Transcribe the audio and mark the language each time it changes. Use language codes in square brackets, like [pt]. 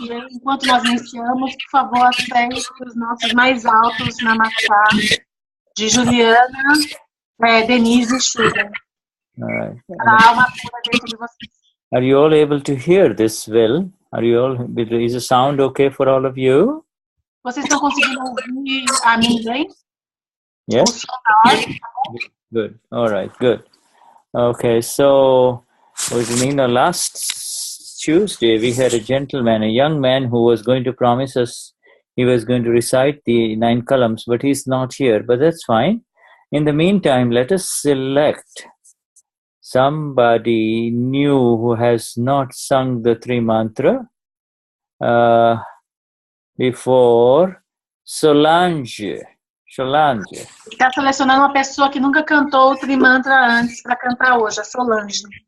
[pt] Enquanto nós iniciamos, por favor, aceitem os nossos mais altos namaskar de Juliana, Denise e Shuddha. A alma pura dentro de vocês. [en] Are you all able to hear this well? Is the sound okay for all of you? [pt] Vocês estão conseguindo ouvir a mim bem? [en] Yes? Good. All right, good. Okay, so last Tuesday we had a gentleman, a young man who was going to promise us he was going to recite the 9 columns, but he's not here, but that's fine. In the meantime, let us select somebody new who has not sung the 3 mantra before. Solange. [pt] Está selecionando uma pessoa que nunca cantou o Trimantra antes para cantar hoje, a Solange.